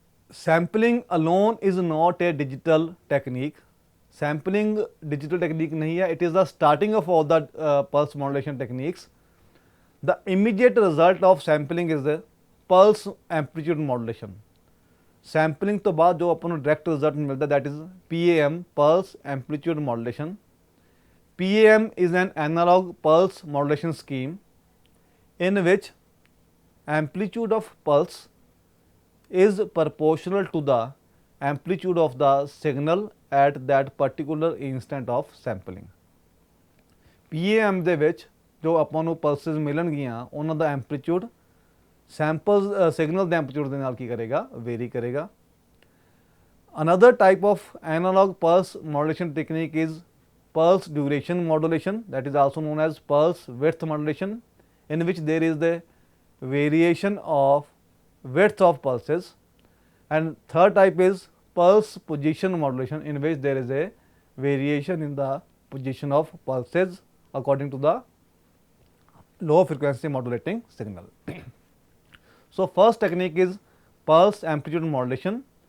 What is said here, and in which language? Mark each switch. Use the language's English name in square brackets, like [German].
[English] Sampling alone is not a digital technique. [Hindi] Sampling digital technique nahi hai. [English] It is the starting of all the pulse modulation techniques. The immediate result of sampling is the pulse amplitude modulation. [Punjabi] Sampling ਤੋਂ ਬਾਅਦ ਜੋ ਆਪਾਂ ਨੂੰ direct result ਮਿਲਦਾ [English] that is PAM, pulse amplitude modulation. PAM is an analog pulse modulation scheme in which amplitude of pulse is proportional to the amplitude of the signal at that particular instant of sampling. [Punjabi] PAM ਦੇ ਵਿੱਚ ਜੋ ਆਪਾਂ ਨੂੰ pulses ਮਿਲਣਗੀਆਂ ਉਹਨਾਂ ਦਾ amplitude samples signal ਦੇ amplitude ਦੇ ਨਾਲ ਕੀ ਕਰੇਗਾ, ਵੇਰੀ ਕਰੇਗਾ. [English] Another type of analog pulse modulation technique is pulse duration modulation, that is also known as pulse width modulation, in which there is the variation of width of pulses. And third type is pulse position modulation, in which there is a variation in the position of pulses according to the low frequency modulating signal. So first technique is pulse amplitude modulation.